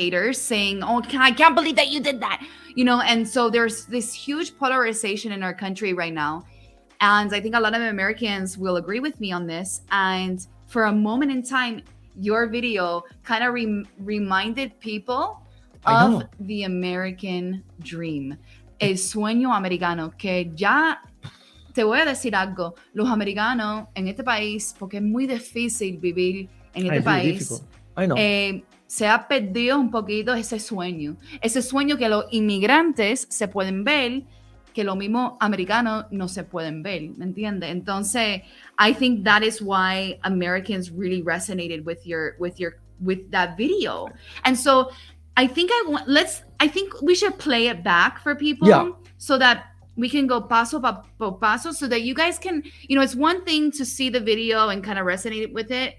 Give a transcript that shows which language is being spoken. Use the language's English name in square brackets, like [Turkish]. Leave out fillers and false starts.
[English] haters saying, "Oh, I can't believe that you did that," you know. And so there's this huge polarization in our country right now, and I think a lot of Americans will agree with me on this. And for a moment in time, your video kind of reminded people I of know. the American dream, [Spanish] el sueño americano, que ya te voy a decir algo, los americanos en este país, porque es muy difícil vivir en este [English] It's really difficult. I know. [Spanish] se ha perdido un poquito ese sueño que los inmigrantes se pueden ver, que los mismos americanos no se pueden ver, ¿me entiendes? [English] Entonces, I think that is why Americans really resonated with that video. And so I think we should play it back for people. Yeah. So that we can go [Spanish] paso por paso [English] so that you guys can, you know, it's one thing to see the video and kind of resonate with it.